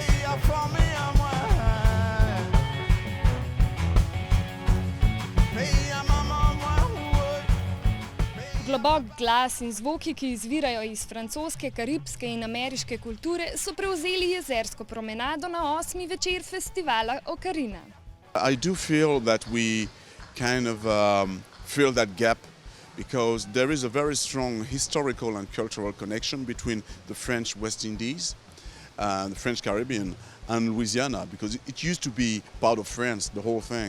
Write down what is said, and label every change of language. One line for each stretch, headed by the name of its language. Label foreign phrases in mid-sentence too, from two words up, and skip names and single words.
Slovenian: Globok, glas in zvoki, ki izvirajo iz francoske, karibske in ameriške kulture, so prevzeli jezersko promenado na osmi večer Festivala Okarina.
English: I do feel that we kind of fill that gap because there is a very strong historical and cultural connection between the French West Indies, the French Caribbean and Louisiana, because it used to be part of France, the whole thing.